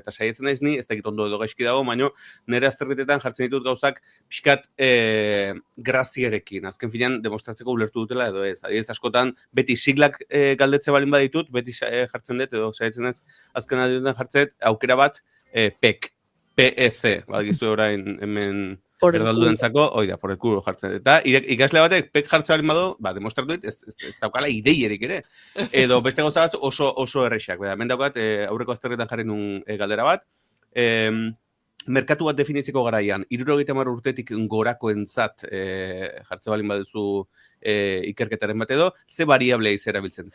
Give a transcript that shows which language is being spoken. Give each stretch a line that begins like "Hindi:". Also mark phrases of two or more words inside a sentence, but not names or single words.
Basque: Eta saietzen naiz ni, ez dakit ondo edo gaizki dago, baina nire azterketetan jartzen ditut gauzak pixkat grazierekin. Azken finean, demostratzeko ulertu dutela edo ez. Adibidez askotan, beti siglak galdetze balin baditut, beti jartzen dut, edo saietzen naiz, azken adiotan jartzen aukera bat PEC, PEC, badakizu orain hemen erdalduentzako,
Spanish: por el culo jartzen.
Basque: Eta ikasle batek PEC jartzen balin badu, demostratu dit, ez daukala ideierik ere. Edo beste gauza bat oso errexak. Hemen daukat, aurreko azterketan jarri nun galdera bat, merkatu bat definitzeko garaian, 70 urtetik gorakoentzat jartzen balin baduzu ikerketaren bat edo, ze variablea izerabiltzen?